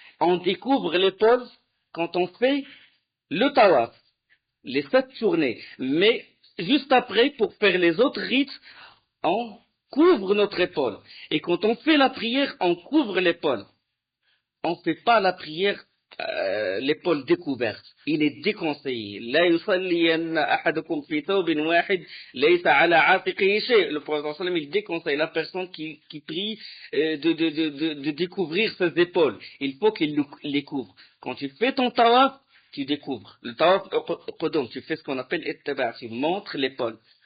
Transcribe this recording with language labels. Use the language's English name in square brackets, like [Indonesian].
[French] On découvre l'épaule quand on fait le tawaf, les 7 journées. Mais juste après, pour faire les autres rites, on couvre notre épaule. Et quand on fait la prière, on couvre l'épaule. On ne fait pas la prière l'épaule découverte. Il est déconseillé. [Arabic] لا يصلين أحدكم في ثوب واحد ليس على عاتقه شيء. [French] Le prophète sallam il déconseille la personne qui prie de découvrir ses épaules. Il faut qu'il les couvre. Quand tu fais ton tawaf, tu découvres. Le tawaf qudum, tu fais ce qu'on appelle ittiba', tu montres l'épaule.